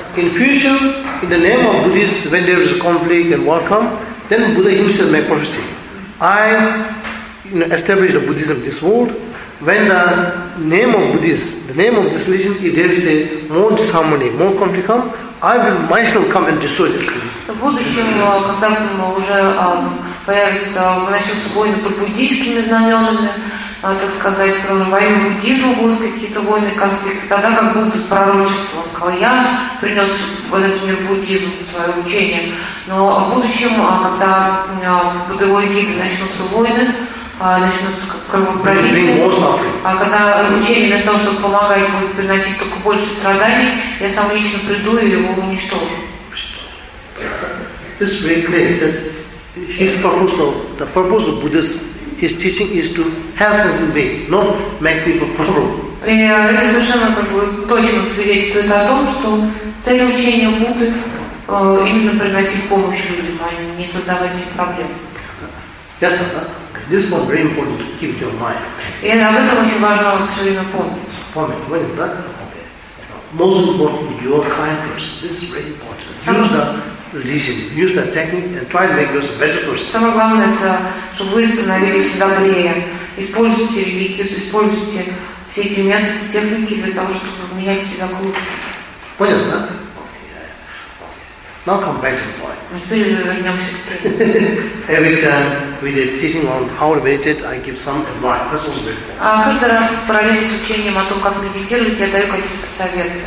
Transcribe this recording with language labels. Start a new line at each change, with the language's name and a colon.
English: In future, in the name of Buddhists, when there is a conflict and war come, then Buddha himself make prophecy. I, you know, establish the Buddhism in this world. When the name of Buddhists, the name of this religion, if there is a more disharmony, more conflict come, I will myself come and destroy this religion.
Russian: В будущем, когда уже появится, начнется войны под буддийскими знаменами, надо сказать, когда во имя буддизма будут какие-то войны, конфликты, тогда как будто пророчество. Он сказал, я принес в этот мир буддизм, свое учение. Но в будущем, когда под его эгидой начнутся войны, начнутся как кровопролитие, когда учение вместо того, чтобы помогать, будет приносить только больше страданий, я сам лично приду и его уничтожу.
English: It's very clear that his proposal, the purpose of Buddhism, his teaching is to help us in way, not make people problem.
Russian: И это совершенно как бы точно свидетельствует о том, что цель учения Будды именно приносить помощь людям, а не создавать им проблем. Ясно, да?
English: This one very important to keep your mind.
Russian: И об этом очень важно все время помнить. Помнить, понял, да?
English: Most important with your kind person. This is very important. Use the religion, use the technique, and try to make yourself a better person.
Russian: Самое главное это, чтобы вы становились добрее. Используйте религию, используйте все эти методы, техники для того, чтобы менять себя к лучшему. Понял, да?
English: Now come back to the point. Every time with a teaching on how to meditate, I give some advice. That's also very important.
Russian: Каждый раз параллельно с учением о том, как медитировать, я даю какие-то советы.